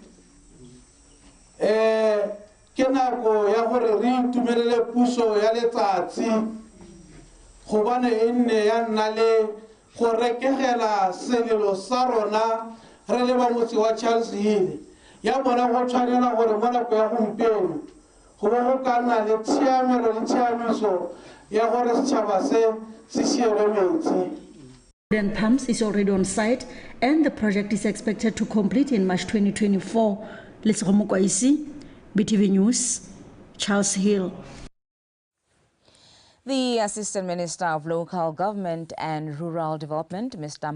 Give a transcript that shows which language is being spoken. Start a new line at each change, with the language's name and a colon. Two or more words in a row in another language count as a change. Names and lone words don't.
Tswana: ke nako ya gore re itumelele puso ya letsatsi gobane e nne ya nna le go rekegela selelo sa rona re le ba motse wa Charles Hill ya bona go tshwanela gore mo nako ya gompieno go ba go ka nna le tshiamelo le tshiamiso ya gore setšhaba se sielwe metsi.
English: President Pumps is already on site and the project is expected to complete in March 2024. Let's go BTV News, Charles Hill. The Assistant Minister of Local Government and Rural Development, Mr.